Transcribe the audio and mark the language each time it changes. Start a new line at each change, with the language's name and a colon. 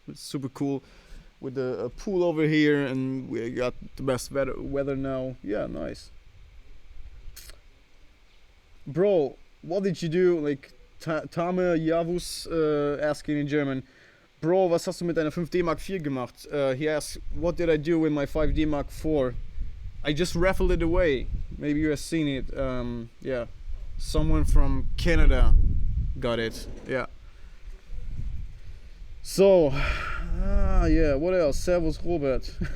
English: It's super cool with the pool over here, and we got the best weather now. Yeah, nice. Bro, what did you do? Like Tame Javus asking in German.
German: Bro, was hast du mit deiner 5D Mark IV gemacht?
English: He asks, what did I do with my 5D Mark IV? I just raffled it away. Maybe you have seen it. Yeah. Someone from Canada got it. Yeah. So, yeah, what else?
German: Servus
English: Robert.